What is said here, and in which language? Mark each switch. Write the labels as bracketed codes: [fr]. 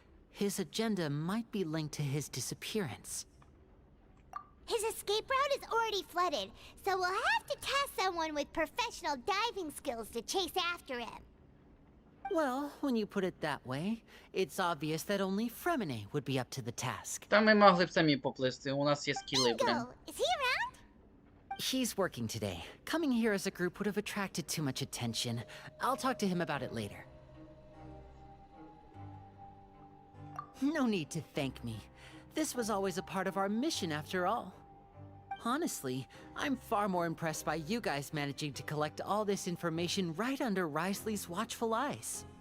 [en] His agenda might be linked to his disappearance. His escape route is already flooded, so we'll have to task someone with professional diving skills to chase after him. Well, when you put it that way, it's obvious that only Fremine would be up to the task. [uk] Та ми могли б самі поплисти, у нас є скіли, блін. [en] Bingo! Is he around? He's working today. Coming here as a group would have attracted too much attention. I'll talk to him about it later. No need to thank me. This was always a part of our mission after all. Honestly, I'm far more impressed by you guys managing to collect all this information right under Risley's watchful eyes.